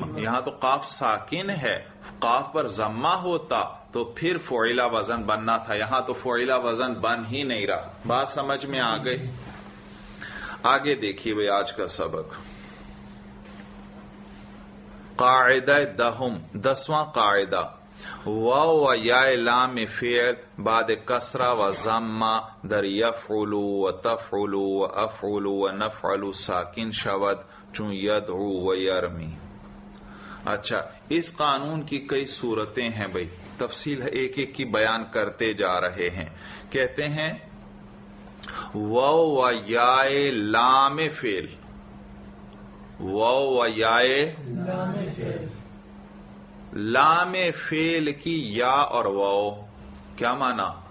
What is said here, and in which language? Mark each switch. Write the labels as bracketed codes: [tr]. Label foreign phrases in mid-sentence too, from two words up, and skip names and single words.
[ur] یہاں تو قاف ساکن ہے، قاف پر ضمہ ہوتا تو پھر فعیلا وزن بننا تھا. یہاں تو فعیلا وزن بن ہی نہیں رہا. بات سمجھ میں آ گئی؟ آگے دیکھیے بھائی آج کا سبق. قاعدہ دہم، 10واں قاعدہ. [fa] واو و یا لام فعل بعد کسرہ و ضمہ در یفعل و تفعل و افعل و نفعل ساکن شود چون یدعو و یرمی. [ur] اچھا، اس قانون کی کئی صورتیں ہیں بھائی، تفصیل ایک ایک کی بیان کرتے جا رہے ہیں. کہتے ہیں [fa] واو و یا لام فعل، [ur] واو و یائے لام فعل کی یا اور واو کیا مانا؟